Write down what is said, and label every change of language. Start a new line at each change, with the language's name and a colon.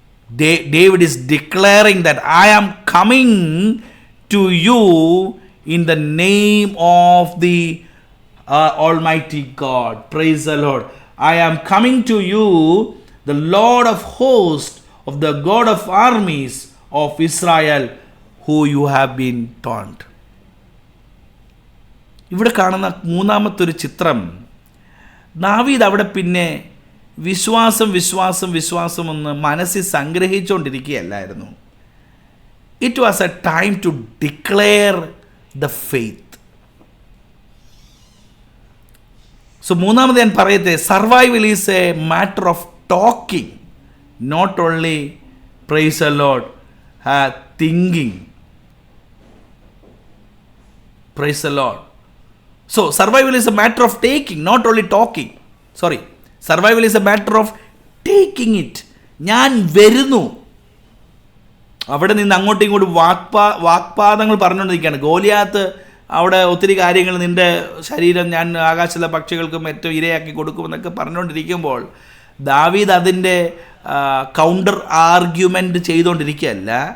English: David is declaring that I am coming to you in the name of the Almighty God. Praise the Lord. I am coming to you, the Lord of hosts, of the God of armies of Israel, who you have been taunt.
Malayalam: ഇവിടെ കാണുന്ന മൂന്നാമത്തെ ഒരു ചിത്രം, ദാവീദ് അവിടെ പിന്നെ വിശ്വാസം എന്ന് മനസ്സിൽ സംഗ്രഹിച്ചുകൊണ്ടിരിക്കുകയല്ലായിരുന്നു.
English: It was a time to declare the faith. So
Malayalam: മൂന്നാമത് ഞാൻ പറയട്ടെ,
English: Survival is a matter of talking, not only praise the lord thinking. Praise the lord. So survival is a matter of taking, not only talking. Survival is a matter of taking it.
Malayalam: ഞാൻ വരുന്നു. അവിടെ നിന്ന് അങ്ങോട്ടും ഇങ്ങോട്ടും വാക്പാദങ്ങൾ പറഞ്ഞുകൊണ്ടിരിക്കുകയാണ്. ഗോലിയാത്ത് അവിടെ ഒത്തിരി കാര്യങ്ങൾ, നിൻ്റെ ശരീരം ഞാൻ ആകാശത്തിലെ പക്ഷികൾക്കും ഏറ്റവും ഇരയാക്കി കൊടുക്കുമെന്നൊക്കെ പറഞ്ഞുകൊണ്ടിരിക്കുമ്പോൾ ദാവീദ് അതിൻ്റെ കൗണ്ടർ ആർഗ്യുമെൻ്റ് ചെയ്തുകൊണ്ടിരിക്കുകയല്ല.